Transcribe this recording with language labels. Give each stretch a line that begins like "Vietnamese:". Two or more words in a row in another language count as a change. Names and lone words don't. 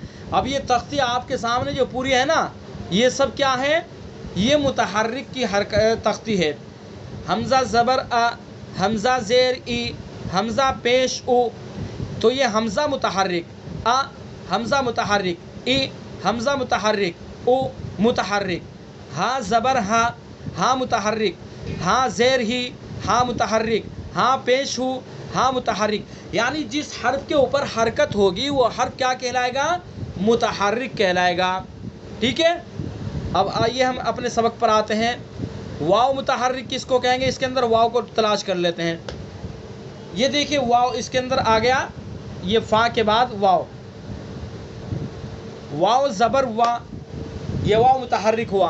Urdu: اب یہ تختی آپ کے سامنے جو پوری ہے نا، یہ سب کیا ہے؟ یہ متحرک کی تختی ہے. حمزہ زبر ا، حمزہ زیر ای، حمزہ پیش او، تو یہ حمزہ متحرک، ا حمزہ متحرک، ای حمزہ متحرک، او متحرک، ہا زبر ہا، ہا متحرک، ہا زیر ہی، ہا متحرک، ہا پیش ہو، ہا متحرک. یعنی جس حرف کے اوپر حرکت ہوگی وہ حرف کیا کہلائے گا؟ متحرک کہلائے گا. ٹھیک ہے. اب آئیے ہم اپنے سبق پر آتے ہیں. واو متحرک کس کو کہیں گے؟ اس کے اندر واو کو تلاش کر لیتے ہیں. یہ دیکھیے واو اس کے اندر آ گیا، یہ فا کے بعد واو، واو زبر وا، یہ واو متحرک ہوا.